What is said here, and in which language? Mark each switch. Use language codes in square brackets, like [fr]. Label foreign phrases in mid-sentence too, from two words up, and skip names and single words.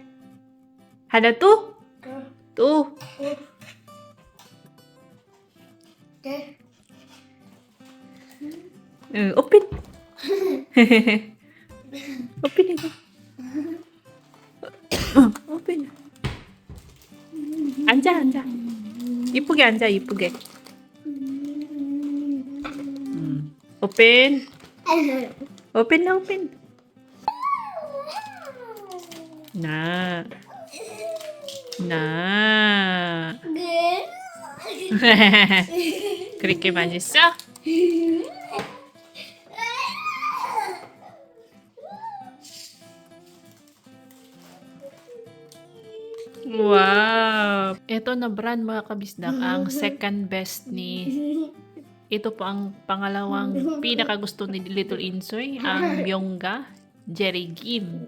[en] Hada tu? Tuh. Okay. [tl] Open. Open ito. [en] Open. [ko] Anja. 이쁘게 앉아, 이쁘게. 오픈. [tl] 오픈 na open. Na. Na. [ko] 그렇게 맛있어? [en] Wow! [tl] Ito na brand mga kabisdak, ang second best ni... Ito po ang pangalawang pinakagusto ni Little Insoy, ang Myongga Jerry Kim.